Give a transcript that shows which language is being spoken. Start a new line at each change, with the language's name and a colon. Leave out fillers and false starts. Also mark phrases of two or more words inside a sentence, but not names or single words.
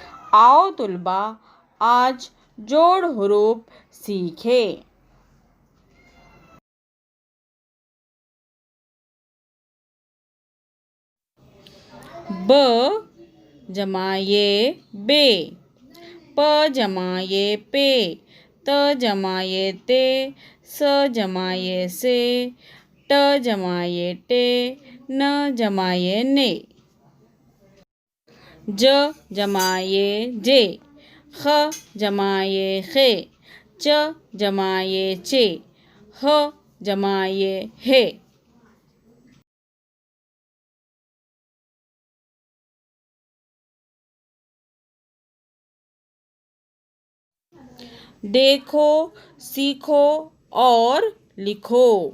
Urdu: آؤ طلبا آج جوڑ حروف سیکھے. ب جمائے بے، پ جمائے پے، ت جمائے تے، س جمائے سے، ٹ جمائے ٹے، ن جمائے نے, ج جمائے جے، خ جمائے خے، چ جمائے چے، ہ جمائے ہے. دیکھو، سیکھو اور لکھو.